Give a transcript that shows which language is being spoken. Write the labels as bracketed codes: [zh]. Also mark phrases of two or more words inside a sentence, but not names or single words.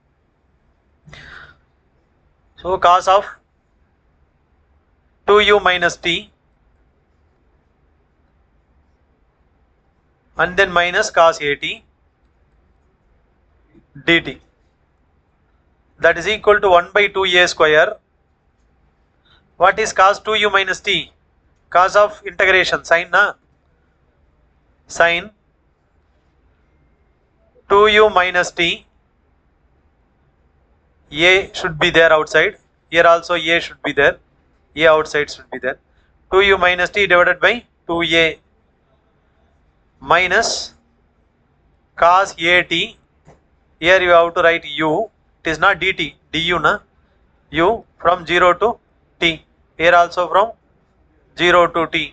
[en] So cos of 2U minus T, and then minus cos AT dt, that is equal to 1 by 2A square. What is cos 2U minus T? Cos of integration, sin na? Sin 2U minus T, A should be there outside, here also A should be there, A outside should be there. 2U minus T divided by 2A minus cos AT, here you have to write U, it is not dt, du na, U from 0 to T, here also from 0 to T.